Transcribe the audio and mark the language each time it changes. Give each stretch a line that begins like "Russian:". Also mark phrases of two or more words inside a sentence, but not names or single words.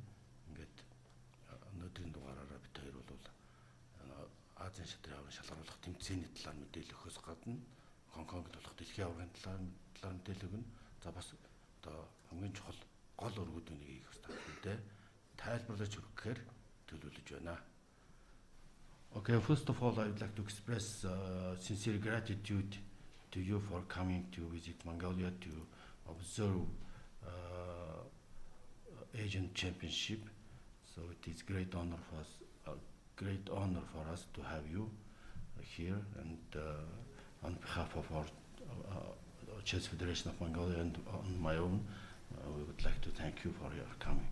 Mongolian: Ингээд өнөөдрийн дугаараараа бид хоёр бол Азийн шатрын аваргын шалгаруулах тэмцээний талаар мэдээлэл өгөхөөс гадна Гонконгд болох дэлхийн аваргын талаар мэдээлэл өгнө. За бас одоо хамгийн чухал гол өргөдүүнийг хийх хэрэгтэй. Тайлбарлаж өгөхээр төлөвлөж байна.
English: Okay, first of all, I would like to express sincere gratitude to you for coming to visit Mongolia to observe Asian Championship. So it is great honor for us to have you here, and on behalf of our Chess Federation of Mongolia and on my own, we would like to thank you for your coming.